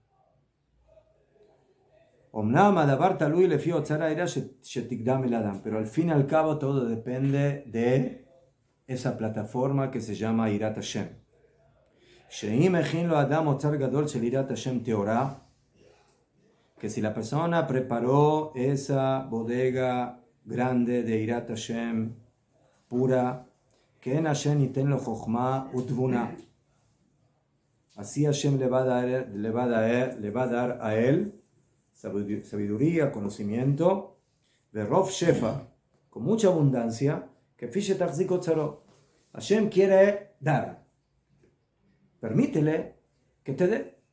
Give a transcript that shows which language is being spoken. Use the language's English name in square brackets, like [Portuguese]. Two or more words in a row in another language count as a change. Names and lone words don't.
[Spanish] Pero al fin y al cabo todo depende de esa plataforma que se llama [Hebrew] יראת השם. [Spanish] Que si la persona preparó esa bodega grande de [Hebrew] יראת השם [Spanish] pura, que en [Hebrew] השם יתן לו חכמה ותבונה, [Spanish] así Hashem le va a dar a él sabiduría, conocimiento, de [Hebrew] רוב שפע, [Spanish] con mucha abundancia, que [Hebrew] כפי שיחזיק אוצרו. [Spanish] Hashem quiere dar. Permítele que te dé.